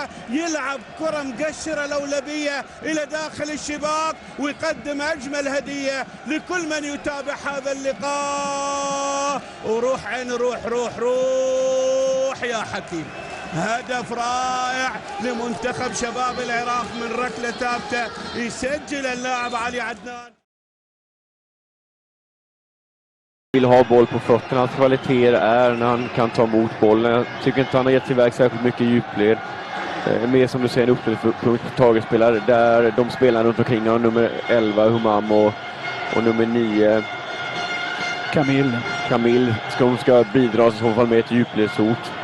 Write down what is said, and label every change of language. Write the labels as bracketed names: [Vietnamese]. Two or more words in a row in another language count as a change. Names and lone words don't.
[Arabic] يلعب كرة مقشرة لولبية إلى داخل الشباك ويقدم أجمل هدية لكل من يتابع هذا اللقاء. وروح عين روح يا حكيم. هدف رائع لمنتخب شباب العراق من ركلة ثابتة يسجل اللاعب علي عدنان. [Swedish] Vill ha boll på fötterna. Hans kvaliteter är när han kan ta emot bollen. Jag tycker inte han har gett sig iväg särskilt mycket djupled. Mer som du säger en uppställningspunkt på tagetspelare där de spelar runt omkring honom, nummer 11 Humam och nummer 9 Kamil ska bidra i så fall med ett djupledshot.